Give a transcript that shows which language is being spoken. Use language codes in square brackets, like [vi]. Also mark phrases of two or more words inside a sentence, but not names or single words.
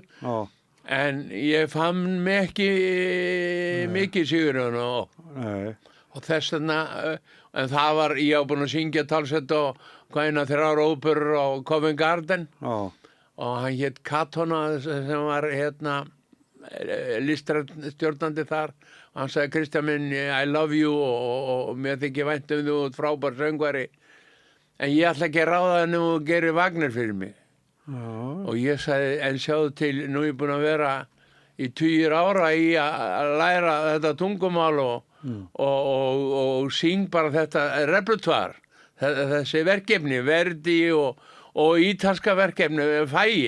[is] En ég fann mig ekki mikið Sigurjón og þess vegna, en það var, ég á búin að syngja talsett og eina 3 óperur á Covent Garden og hann hét Katona sem var liststjórnandi þar og hann sagði, Kristján minn, [en] I love you [is] og mér þykir vænt þú ert frábær söngvari en ég ætla ekki að ráða henni og geri Wagner fyrir mig. Og ég sagði, en sjáðu til, nú er ég búin að vera í 20 ára í að læra þetta tungumál og syng bara þetta repertoár, þessi verkefni, Verdi og ítalska verkefni, fæi.